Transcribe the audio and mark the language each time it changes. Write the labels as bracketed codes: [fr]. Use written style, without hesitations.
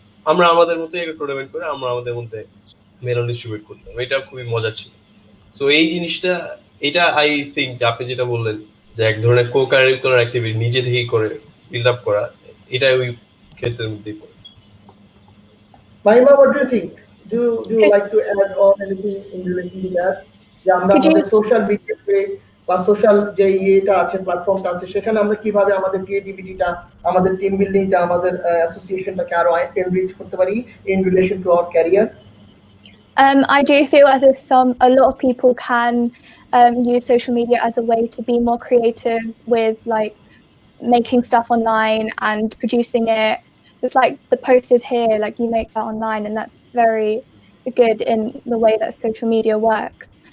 [bn] আমরা আমাদের মধ্যে একটা টুর্নামেন্ট করে আমরা আমাদের মধ্যে মেডেল ডিস্ট্রিবিউট করতাম। এটা খুবই মজা ছিল। সো এই জিনিসটা, এটা [en] I think [bn] আপনি যেটা বললেন যে এক ধরনের কো কারিকুলার অ্যাক্টিভিটি নিজে থেকেই করে বিল্ড আপ করা, এটা ওই ক্ষেত্রের মধ্যেই পড়ে। [en] Mahima, what do you think? Do you like to add on anything in relation to that? [bn] যে আমরা [en] Could you- [bn] আমাদের সোশ্যাল মিডিয়াতে বা সোশ্যাল যে ইয়েটা আছে, প্ল্যাটফর্মটা আছে, সেখানে আমরা কিভাবে আমাদের ক্রিয়েটিভিটিটা, আমাদের টিম বিল্ডিংটা, আমাদের অ্যাসোসিয়েশনটাকে আরো এনরিচ করতে পারি [en] in relation to our career? I do feel as if a lot of people can use social media as a way to be more creative with like making stuff online and producing it. It's like the post is here, like you make that online, and that's very good in the way that social media works.